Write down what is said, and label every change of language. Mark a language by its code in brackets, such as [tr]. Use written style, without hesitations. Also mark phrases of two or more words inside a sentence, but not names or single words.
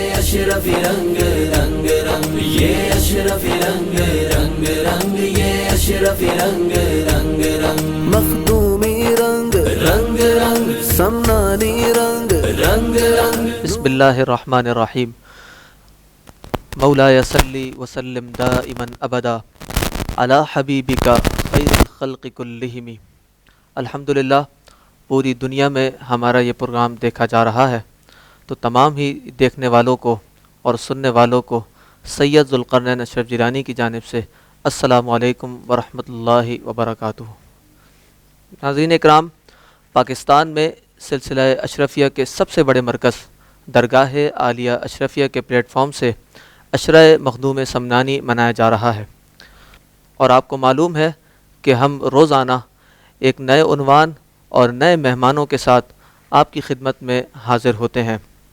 [ur] اشرف رنگ رنگ رنگ، یہ اشرف رنگ رنگ رنگ، یہ اشرف رنگ رنگ رنگ، مخدومی رنگ رنگ رنگ، سمنانی رنگ رنگ رنگ۔ [ar] بسم اللہ الرحمن الرحیم۔ مولاي صلی وسلم دائما ابدا علی حبیبک خیر الخلق کلہم۔ [ur] الحمدللہ پوری دنیا میں ہمارا یہ پروگرام دیکھا جا رہا ہے، تو تمام ہی دیکھنے والوں کو اور سننے والوں کو سید ذوالقرنین اشرف جیلانی کی جانب سے [ar] السلام علیکم ورحمۃ اللہ وبرکاتہ۔ [ur] ناظرین اکرام، پاکستان میں سلسلہ اشرفیہ کے سب سے بڑے مرکز درگاہ عالیہ اشرفیہ کے پلیٹ فارم سے عشرہ مخدوم سمنانی منایا جا رہا ہے، اور آپ کو معلوم ہے کہ ہم روزانہ ایک نئے عنوان اور نئے مہمانوں کے ساتھ آپ کی خدمت میں حاضر ہوتے ہیں۔